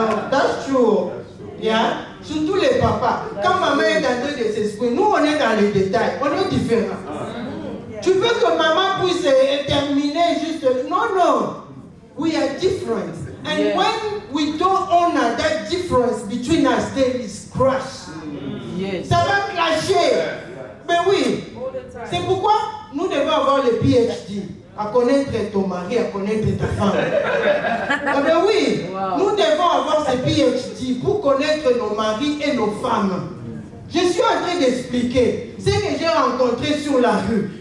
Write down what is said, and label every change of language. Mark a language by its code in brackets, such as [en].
[en] That's true. [fr] Surtout les papas. Quand maman est en train de s'exprimer, nous on est dans les détails. On est différents. Tu veux que maman puisse terminer juste. [en] Non. We are different. And when we don't honor that difference between us, there is crash. [fr] Ça va clasher. Mais oui. C'est pourquoi nous devons avoir le PhD. À connaître ton mari, à connaître ta femme. Ah ben oui, nous devons avoir ce PhD pour connaître nos maris et nos femmes. Je suis en train d'expliquer ce que j'ai rencontré sur la rue.